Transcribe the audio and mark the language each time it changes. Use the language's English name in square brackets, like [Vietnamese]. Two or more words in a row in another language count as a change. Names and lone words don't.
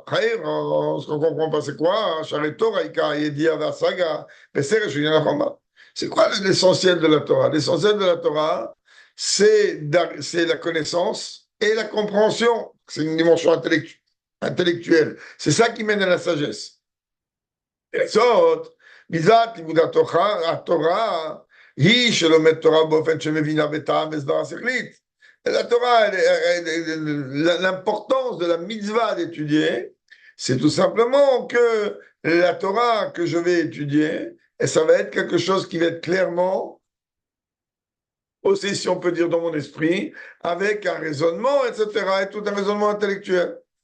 [French] Ce qu'on ne comprend pas, c'est quoi? C'est quoi l'essentiel de la Torah? L'essentiel de la Torah, c'est la connaissance et la compréhension. C'est une dimension intellectuelle. C'est ça qui mène à la sagesse. Et ça, [Hebrew] Bizat, Torah, היא שלומד תורה באופן שמבינה בטעם וסברה שכלית. [French] La Torah, l'importance de la mitzvah d'étudier, c'est tout simplement que la Torah que je vais étudier, et ça va être quelque chose qui va être clairement aussi, si on peut dire, dans mon esprit, avec un raisonnement, etc., et tout un raisonnement intellectuel.